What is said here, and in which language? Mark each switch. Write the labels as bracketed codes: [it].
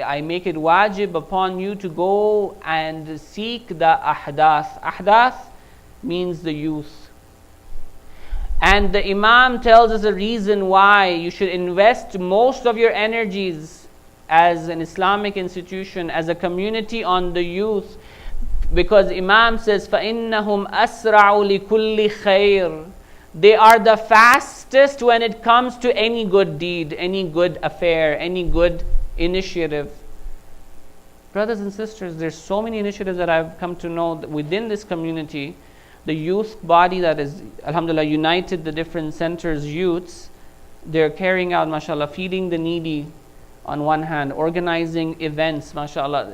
[en] I make it wajib upon you to go and seek the ahdath. Ahdath means the youth. And the Imam tells us a reason why you should invest most of your energies as an Islamic institution, as a community, on the youth. Because Imam says, [ar] فَإِنَّهُمْ أَسْرَعُ لِكُلِّ خَيْرٍ. [en] They are the fastest when it comes to any good deed, any good affair, any good initiative. Brothers and sisters, there's so many initiatives that I've come to know that within this community. The youth body that is, alhamdulillah, united the different centers' youths, they're carrying out, mashallah, feeding the needy on one hand, organizing events, mashallah.